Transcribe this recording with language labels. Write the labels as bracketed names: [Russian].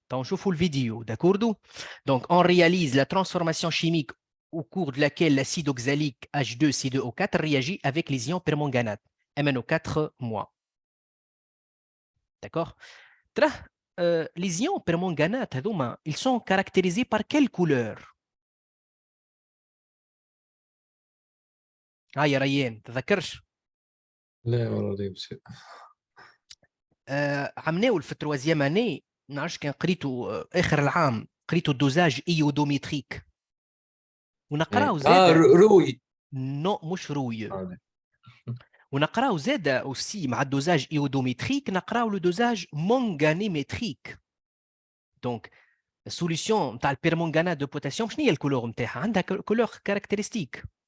[French] Donc, je vous le vidéo, d'accord? Donc, on réalise la transformation chimique au cours de laquelle l'acide oxalique H2C2O4 réagit avec les ions permanganate MnO4-. D'accord? les ions permanganate [Arabic] هذوما [French] ils sont caractérisés par quelle couleur؟ [Arabic] يا ريان تذكرش؟ لا والله بس. عملناه في التروازيام اني ما نعرفش كان قريته اخر العام قريته دوزاج ايودوميتريك ونقراو زاد روي. نو مش روي آه. ونقراو زاد اوسي مع الدوزاج ايودوميتريك نقراو لو دوزاج مونغانيمتريك دونك السوليسيون نتاع البيرمونغانات دو بوتاسيوم شنو هي الكولور نتاعها عندها كولور كاركتيرستيك